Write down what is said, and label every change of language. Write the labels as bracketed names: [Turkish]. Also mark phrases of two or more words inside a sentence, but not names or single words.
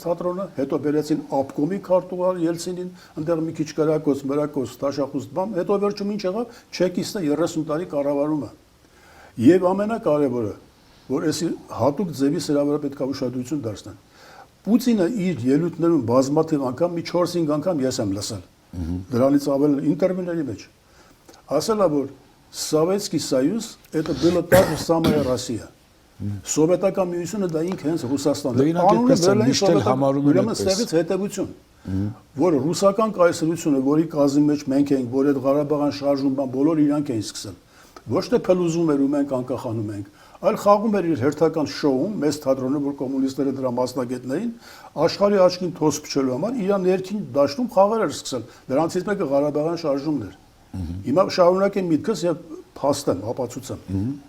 [Armenian] թատրոնը, հետո բերեցին Ապկոմի քարտուղար Ելցինին, այնտեղ մի քիչ կրակոց, մրակոց, տաշախուստ բամ, հետո վերջում ինչ եղավ, չեկիստը 30 տարի կառավարումը։ Եվ ամենակարևորը, որ այսի հատուկ ձևի սրա վրա պետք է ուշադրություն դարձնեն։ Պուտինը իր ելույթներում բազմաթիվ անգամ մի 4-5 անգամ ես եմ լսել։ Դրանից ավել ինտերվյուների մեջ։ Ասել է, որ [Russian] Советский Союз это было та же самая Россия։ [Armenian] Սովետական միությունը դա ինքը հենց Ռուսաստանն է։ Անունը միշտ համարում են այդպես։ Ստեղից հետևություն, որ ռուսական կայսրությունը, որի կազմի մեջ մենք ենք, որ այդ Ղարաբաղյան շարժում բան բոլոր իրանք էին սկսել։ Ոչ թե փլուզում էր ու մենք անկախանում ենք, այլ խաղում էր իր հերթական շոուն, մեծ թատրոնը, որ կոմունիստները դրա մասնագետներին, աշխարհի աչքին թոս փչելու համար իր ներքին դաշտում խաղեր էր սկսել։ Դրանցից մեկը Ղարաբաղյան շարժումն էր։ Հիմա շարունակեմ միտքս եւ փաստեմ, ապացուցեմ։